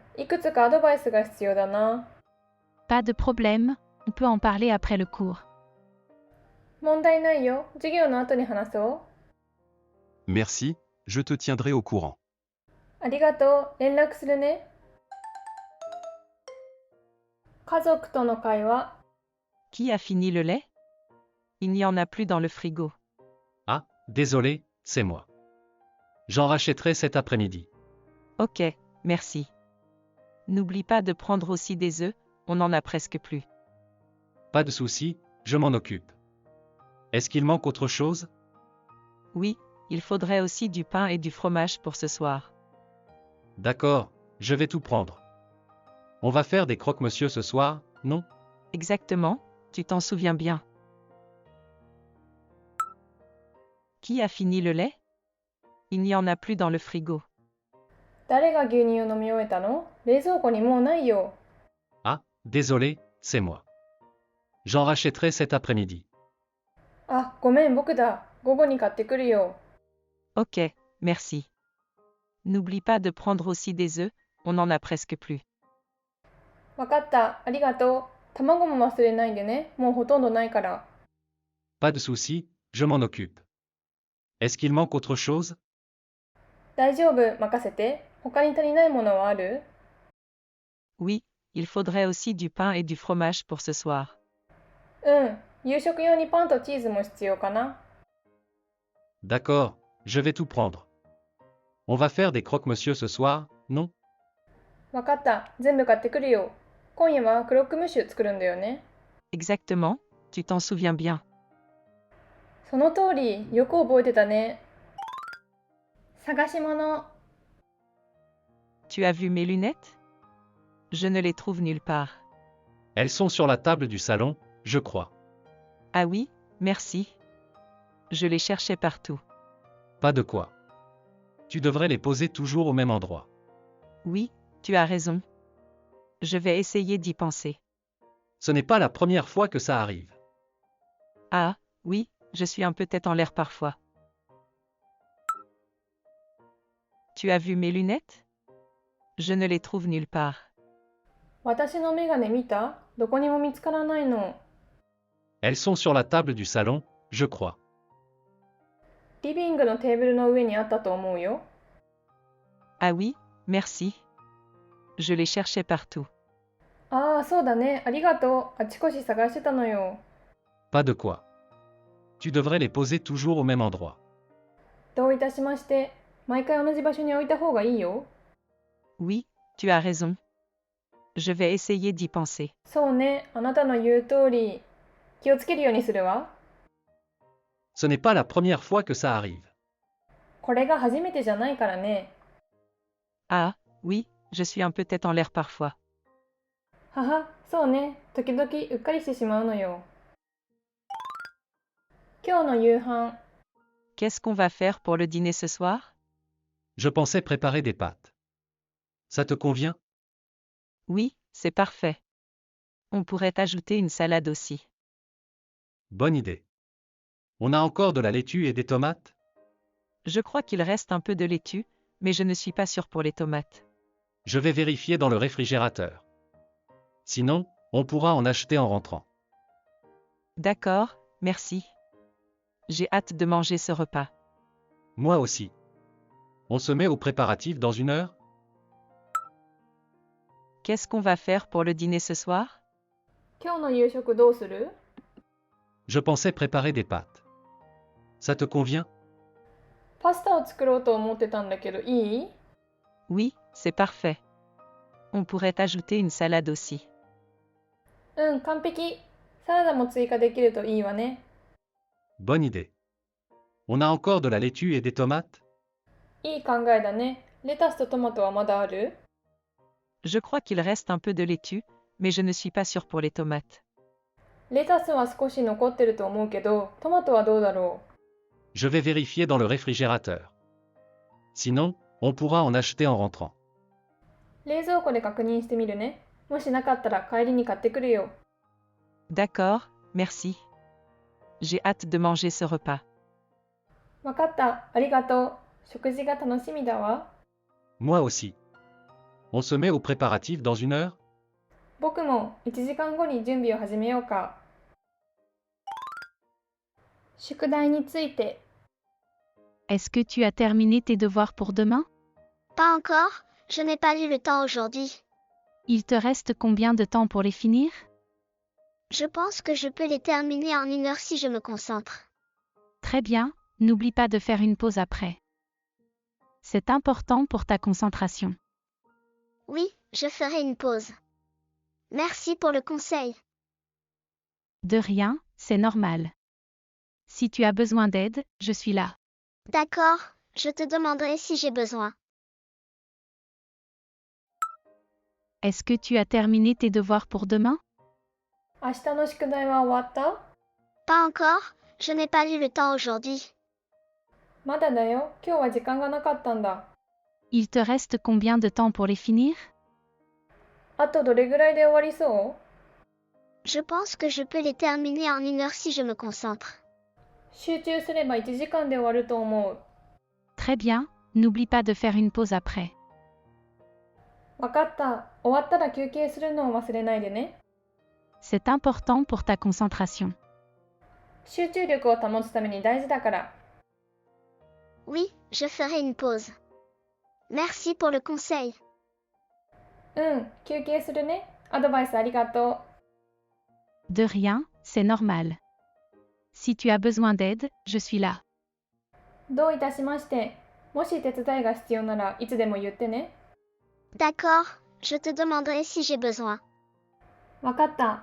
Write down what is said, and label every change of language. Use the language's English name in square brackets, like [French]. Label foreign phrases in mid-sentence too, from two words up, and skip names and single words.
[Japanese] いくつかアドバイスが必要だな。 [French] Pas de problème, on peut en parler après le cours. [Japanese] 問題ないよ。授業の後に話そう。 [French] Merci, je te tiendrai au courant. [Japanese] ありがとう。連絡するね。家族との会話。 [French] Qui a fini le lait? Il n'y en a plus dans le frigo. Ah, désolé, c'est moi. J'en rachèterai cet après-midi. Ok, merci. N'oublie pas de prendre aussi des œufs, on n'en a presque plus. Pas de souci, je m'en occupe. Est-ce qu'il manque autre chose? Oui, il faudrait aussi du pain et du fromage pour ce soir. D'accord, je vais tout prendre. On va faire des croque-monsieur ce soir, non? Exactement, tu t'en souviens bien. Qui a fini le lait? Il n'y en a plus dans le frigo. [Japanese] 誰が牛乳を飲み終えたの？冷蔵庫にもうないよ。 [French] Ah, désolé, c'est moi. J'en rachèterai cet après-midi. [Japanese] あ、ごめん、僕だ。午後に買ってくるよ。 [French] Ok, merci. N'oublie pas de prendre aussi des œufs, on n'en a presque plus. [Japanese] わかった。ありがとう。卵も忘れないでね。もうほとんどないから。 [French] Pas de souci, je m'en occupe. Est-ce qu'il manque autre chose? [Japanese] 大丈夫、任せて。他に足りないものはある？ [French] Oui, il faudrait aussi du pain et du fromage pour ce soir. [Japanese] うん。夕食用にパンとチーズも必要かな。 [French] D'accord, je vais tout prendre. On va faire des croque-monsieur ce soir, non? [Japanese] わかった。全部買ってくるよ。今夜はクロックムッシュ作るんだよね。 [French] Exactement, tu t'en souviens bien. [Japanese] その通り、よく覚えてたね。探し物。 [French] Tu as vu mes lunettes? Je ne les trouve nulle part. Elles sont sur la table du salon, je crois. Ah oui, merci. Je les cherchais partout. Pas de quoi. Tu devrais les poser toujours au même endroit. Oui, tu as raison. Je vais essayer d'y penser. Ce n'est pas la première fois que ça arrive. Ah, oui, je suis un peu tête en l'air parfois. Tu as vu mes lunettes? Je ne les trouve nulle part. [Japanese] 私のメガネ見た？どこにも見つからないの。 [French] Elles sont sur la table du salon, je crois. [Japanese] リビングのテーブルの上にあったと思うよ。 [French] Ah oui, merci. Je les cherchais partout. [Japanese] ああ、そうだね。ありがとう。あちこち探してたのよ。 [French] Pas de quoi. Tu devrais les poser toujours au même endroit. [Japanese] どういたしまして。毎回同じ場所に置いた方がいいよ。 [French] Oui, tu as raison. Je vais essayer d'y penser. [Japanese] そうね。あなたの言う通り。気をつけるようにするわ。 [French] Ce n'est pas la première fois que ça arrive. [Japanese] これが初めてじゃないからね。 [French] Ah, oui, je suis un peu tête en l'air parfois. [Japanese] はは、そうね。時々うっかりしてしまうのよ。今日の夕飯。 [French] Qu'est-ce qu'on va faire pour le dîner ce soir? Je pensais préparer des pâtes. Ça te convient? Oui, c'est parfait. On pourrait ajouter une salade aussi. Bonne idée. On a encore de la laitue et des tomates? Je crois qu'il reste un peu de laitue, mais je ne suis pas sûre pour les tomates. Je vais vérifier dans le réfrigérateur. Sinon, on pourra en acheter en rentrant. D'accord, merci. J'ai hâte de manger ce repas. Moi aussi. On se met aux préparatifs dans 1 heure? Qu'est-ce qu'on va faire pour le dîner ce soir? [Japanese] 今日の夕食どうする？ [French] Je pensais préparer des pâtes. Ça te convient? [Japanese] パスタを作ろうと思ってたんだけど、いい？ [French] Oui, c'est parfait. On pourrait ajouter une salade aussi. [Japanese] うん、完璧。サラダも追加できるといいわね。 [French] Bonne idée. On a encore de la laitue et des tomates? [Japanese] いい考えだね。レタスとトマトはまだある？ [French] Je crois qu'il reste un peu de laitue, mais je ne suis pas sûre pour les tomates. [Japanese] レタスは少し残ってると思うけど、トマトはどうだろ [French] Je vais vérifier dans le réfrigérateur. Sinon, on pourra en acheter en rentrant. [Japanese] う？冷蔵庫で確認してみるね。もしなかったら帰りに買ってくるよ。 [French] D'accord, merci. J'ai hâte de manger ce repas. [Japanese] わかった。ありがとう。食事が楽しみだわ。 [French] Moi aussi. On se met aux préparatifs dans 1 heure? [Japanese] 僕も1時間後に準備を始めようか。宿題について。 [French] Est-ce que tu as terminé tes devoirs pour demain? Pas encore, je n'ai pas eu le temps aujourd'hui. Il te reste combien de temps pour les finir? Je pense que je peux les terminer en 1 heure si je me concentre. Très bien, n'oublie pas de faire une pause après. C'est important pour ta concentration. Oui, je ferai une pause. Merci pour le conseil. De rien, c'est normal. Si tu as besoin d'aide, je suis là. D'accord, je te demanderai si j'ai besoin. Est-ce que tu as terminé tes devoirs pour demain? [Japanese] 明日の宿題は終わった？ [French] Pas encore, je n'ai pas eu le temps aujourd'hui. [Japanese] まだだよ。今日は時間がなかったんだ。 [French] Il te reste combien de temps pour les finir? [Japanese] あとどれぐらいで終わりそう？ [French] Je pense que je peux les terminer en 1 heure si je me concentre. [Japanese] 集中すれば1時間で終わると思う。 [French] Très bien, n'oublie pas de faire une pause après. [Japanese] わかった。終わったら休憩するのを忘れないでね。 [French] C'est important pour ta concentration. [Japanese] 集中力を保つために大事だから。 [French] Oui, je ferai une pause. Merci pour le conseil. [Japanese] うん、休憩するね。アドバイスありがと [French] De rien, c'est normal. Si tu as besoin d'aide, je suis là. [Japanese] う。どういたしまして。もし手伝いが必要ならいつでも言ってね。 [French] D'accord, je te demanderai si j'ai besoin. [Japanese] わかった。